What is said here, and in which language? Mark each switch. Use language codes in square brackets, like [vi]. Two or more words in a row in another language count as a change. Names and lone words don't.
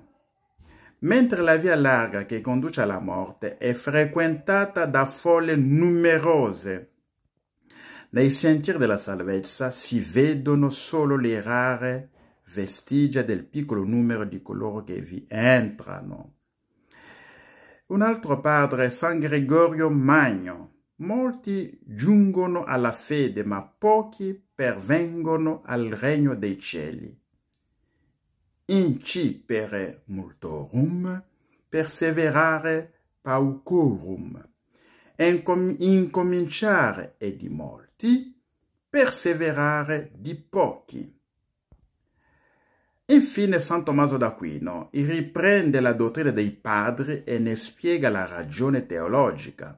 [it] Mentre la via larga che conduce alla morte è frequentata da folle numerose, nei sentieri della salvezza si vedono solo le rare vestigia del piccolo numero di coloro che vi entrano. Un altro padre è San Gregorio Magno. Molti giungono alla fede, ma pochi pervengono al regno dei cieli. [la] Incipere multorum, perseverare paucorum. [it] Incominciare è di molti, perseverare di pochi. Infine San Tommaso d'Aquino riprende la dottrina dei padri e ne spiega la ragione teologica.